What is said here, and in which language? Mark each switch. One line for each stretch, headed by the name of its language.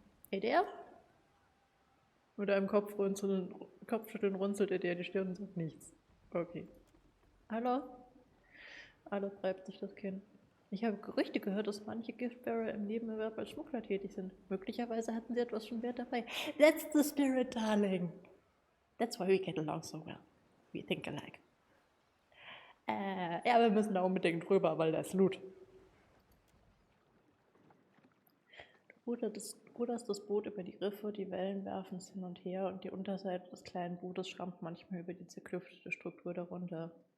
German: Edea? Mit einem Kopfschütteln runzelt Edea die Stirn und sagt nichts. Okay. Hallo? Aloth reibt sich das Kinn. Ich habe Gerüchte gehört, dass manche Giftbearer im Nebenerwerb als Schmuggler tätig sind. Möglicherweise hatten sie etwas schon Wert dabei.
English: That's the spirit, darling. That's why we get along so well. We think alike.
German: Ja, wir müssen da unbedingt drüber, weil da ist Loot. Ruderst das Boot über die Riffe, die Wellen werfen es hin und her und die Unterseite des kleinen Bootes schrammt manchmal über die zerklüftete Struktur darunter.